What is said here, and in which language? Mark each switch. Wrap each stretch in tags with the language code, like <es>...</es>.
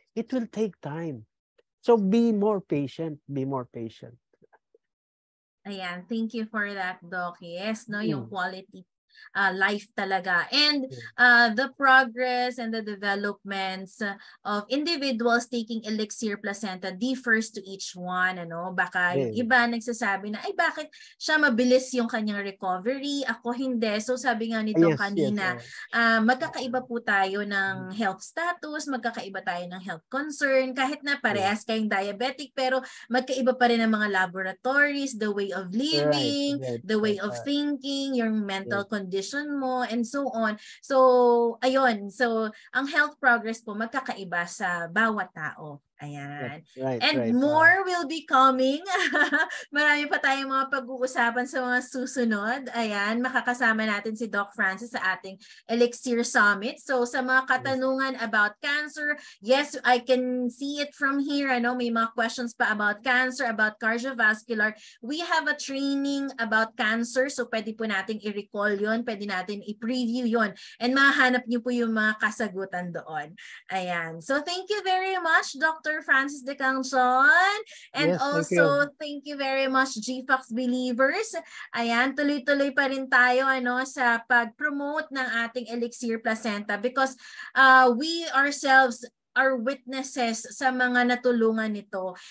<en>It will take time. So be more patient, be more patient.</en> <tl>Ayan,</tl> <en>thank you for that, Doc.</en> <tl>Yes, no, yung quality life talaga.</tl> <en>And the progress and the developments of individuals taking Elixir Placenta differs to each one.</en> <tl>Ano? Baka yung iba nagsasabi na, ay bakit siya mabilis yung kanyang recovery? Ako hindi. So sabi nga nito kanina, magkakaiba po tayo ng health status, magkakaiba tayo ng health concern, kahit na parehas kayong diabetic, pero magkaiba pa rin ang mga laboratories,</tl> <en>the way of living, the way of thinking, your mental condition</en> <tl>mo, and so on. So, ayun. So, ang health progress po magkakaiba sa bawat tao. Ayan.</tl> <en>And more will be coming.</en> <tl>Marami pa tayong mga pag-uusapan sa mga susunod. Ayan, makakasama natin si Doc Francis sa ating Elixir Summit.</tl> <en>So</en> <tl>sa mga katanungan</tl> <en>about cancer, yes, I can see it from here.</en> <tl>Ano, may mga questions pa</tl> <en>about cancer, about cardiovascular. We have a training about cancer.</en> <tl>So pwede po natin i-recall yun. Pwede natin i-preview yun. And mahanap niyo po yung mga kasagutan doon. Ayan.</tl> <en>So thank you very much, Dr. Francis De Cangson. And also, thank you very much, GFAX Believers.</en> <tl>Ayan, tuloy-tuloy pa rin tayo sa pag-promote ng ating Elixir Placenta</tl> <en>because we ourselves are witnesses</en> <tl>sa mga natulungan nito.</tl>